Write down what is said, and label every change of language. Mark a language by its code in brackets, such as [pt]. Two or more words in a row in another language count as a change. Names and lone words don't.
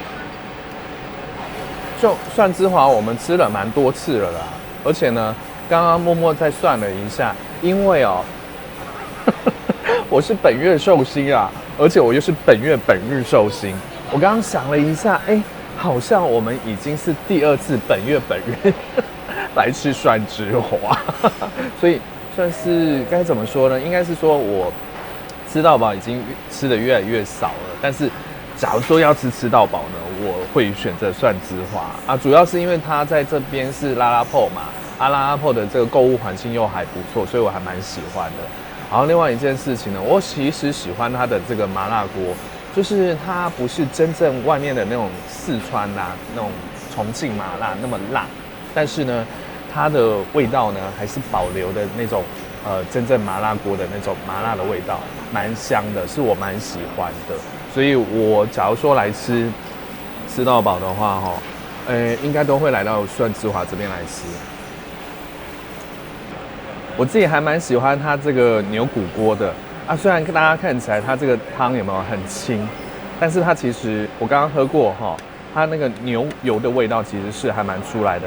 [zh] 就蒜之華我們吃了蠻多次了啦，而且呢，剛剛默默再算了一下，因為哦，我是本月壽星啊，而且我又是本月本日壽星，我剛剛想了一下，好像我們已經是第2次本月本日來吃蒜之華，所以算是該怎麼說呢？應該是說我吃到飽已經吃得越來越少了。但是假如說要吃到飽呢，我會選擇蒜之華啊，主要是因為它在這邊是拉拉鋪嘛，拉拉鋪的這個購物環境又還不錯，所以我還蠻喜歡的。然後另外一件事情呢，我其實喜歡它的這個麻辣鍋。就是它不是真正外面的那種四川啊，那種重慶麻辣那麼辣，但是呢，它的味道呢還是保留的那種真正麻辣鍋的那種麻辣的味道，蠻香的，是我蠻喜歡的。所以我假如說來吃到飽的話，應該都會來到蒜之華這邊來吃。我自己還蠻喜歡它這個牛骨鍋的。雖然大家看起來它這個湯有沒有很清，但是它其實我剛剛喝過哈，它那個牛油的味道其實是還蠻出來的。